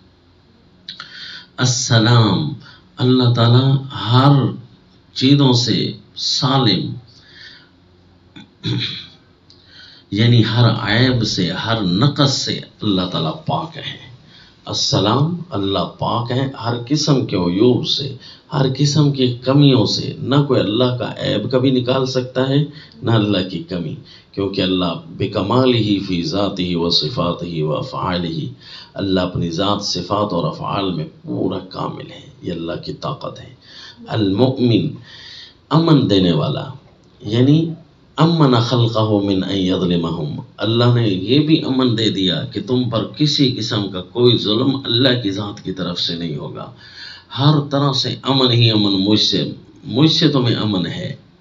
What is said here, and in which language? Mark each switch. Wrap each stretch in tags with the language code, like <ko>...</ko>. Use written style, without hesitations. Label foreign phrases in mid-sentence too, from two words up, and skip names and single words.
<ur>السلام، اللہ تعالیٰ ہر چیزوں سے سالم، یعنی ہر عیب سے، ہر نقص سے اللہ تعالیٰ پاک ہے۔ السلام، اللہ پاک ہے ہر قسم کے عیوب سے، ہر قسم کی کمیوں سے۔ نہ کوئی اللہ کا عیب کبھی نکال سکتا ہے نہ اللہ کی کمی، کیونکہ</ur> <ar>اللہ بکمالہ فی ذاتہ و صفاتہ و افعالہ،</ar> <ur>اللہ اپنی ذات، صفات اور افعال میں پورا کامل ہے۔ یہ اللہ کی طاقت ہے۔ المؤمن، امن دینے والا، یعنی</ur> <ar>امن خلقہ من ان یظلمہم،</ar> <ur>اللہ نے یہ بھی امن دے دیا کہ تم پر کسی قسم کا کوئی ظلم اللہ کی ذات کی طرف سے نہیں ہوگا، ہر طرح سے امن ہی امن مجھ سے تمہیں امن ہے۔</ur>